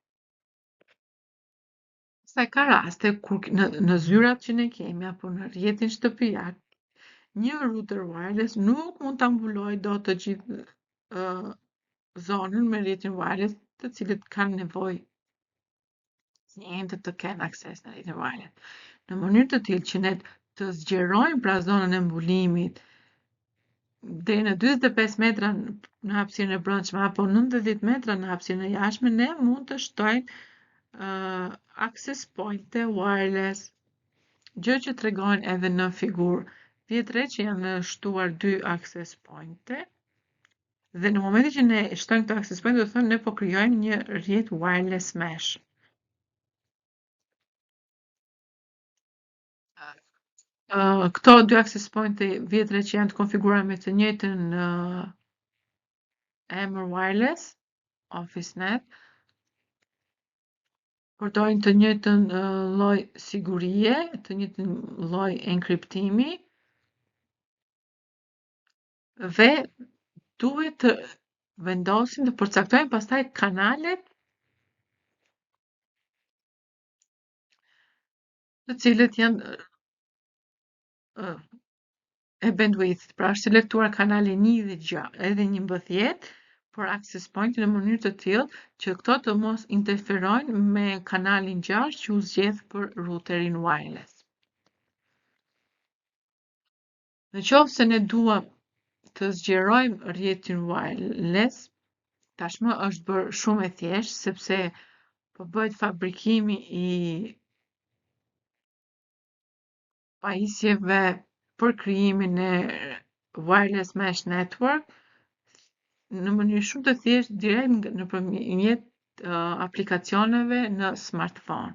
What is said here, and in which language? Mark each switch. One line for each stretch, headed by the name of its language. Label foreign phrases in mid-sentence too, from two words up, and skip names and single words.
Albanian: Sa ka raste kur në zyrat që ne kemi apo në rrjetin shtëpiak, një
English: router wireless
Albanian: nuk mund ta mbulojë dot të gjithë zonën me rrjetin wireless, të cilët kanë nevojë klientët të kenë akses në rrjetin wireless. Në mënyrë të tillë që ne të zgjerojmë pra zonën e mbulimit deri në 45 metra në hapësirën e brendshme apo 90 metra në hapësirën e jashtme, ne mund të shtojmë
English: access point wireless,
Albanian: gjë që tregojnë edhe në figurë. Vjet drejt që janë shtuar 2
English: access point-
Albanian: e dhe në momentin që ne shtojmë këto
English: access point,
Albanian: do të thonë ne po krijojmë një rrjet
English: wireless mesh.
Albanian: Këto 2
English: access point-
Albanian: e vjet drejt që janë të konfiguruar me të njëjtën emër wireless, OfficeNet, përdorin të njëjtën lloj sigurie, të njëjtën lloj enkriptimi dhe duhet të vendosim të përcaktojmë pastaj kanalet të cilët janë e bandwidth, pra është selektuar kanali 1 dhe 6 edhe 11, por
English: access point
Albanian: në mënyrë të tillë që këto të mos interferojnë me kanalin 6 që u zgjedh për routerin wireless. Në qoftë se ne duam të zgjerojmë rrjetin wireless, tashmë është bërë shumë e thjeshtë sepse po bëhet fabrikimi i pajisjeve për krijimin e
English: wireless mesh network
Albanian: në mënyrë shumë të thjeshtë direkt nëpërmjet aplikacioneve në smartphone.